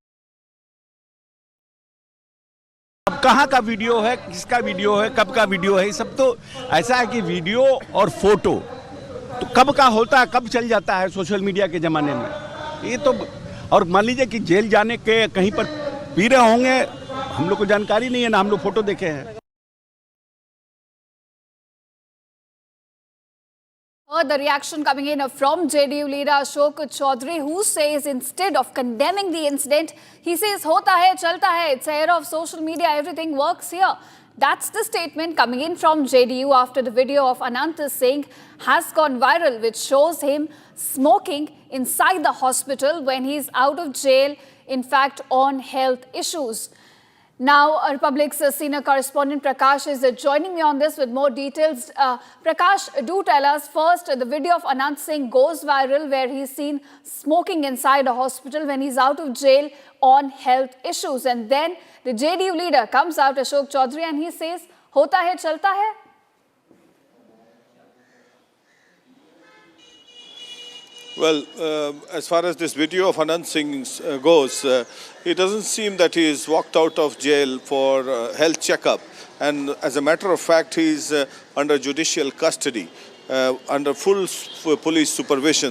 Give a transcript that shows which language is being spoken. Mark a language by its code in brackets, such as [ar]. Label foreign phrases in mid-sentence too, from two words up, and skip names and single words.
[hi] अब कहाँ का वीडियो है, किसका वीडियो है, कब का वीडियो है, सब तो ऐसा है कि वीडियो और फोटो तो कब का होता है, कब चल जाता है [en] social media [hi] के ज़माने में। ये तो और मान लीजिए कि जेल जाने के कहीं पर पी रहे होंगे, हम लोग को जानकारी नहीं है ना, हम लोग फोटो देखे हैं। [en] The reaction coming in from JDU leader Ashok Chaudhary, who says instead of condemning the incident, he says, [hi] "होता है, चलता है." [en] It's a era of social media. Everything works here. That's the statement coming in from JDU after the video of Anand Singh has gone viral, which shows him smoking inside the hospital when he's out of jail, in fact, on health issues. Now, Republic's senior correspondent Prakash is joining me on this with more details. Prakash, do tell us first, the video of Anand Singh goes viral where he's seen smoking inside a hospital when he's out of jail on health issues. And then the JDU leader comes out, Ashok Chaudhary, and he says, [hi] "होता है, चलता है." [en] Well, as far as this video of Anand Singh goes, it doesn't seem that he is walked out of jail for health checkup. And as a matter of fact, he is under judicial custody, under full police supervision.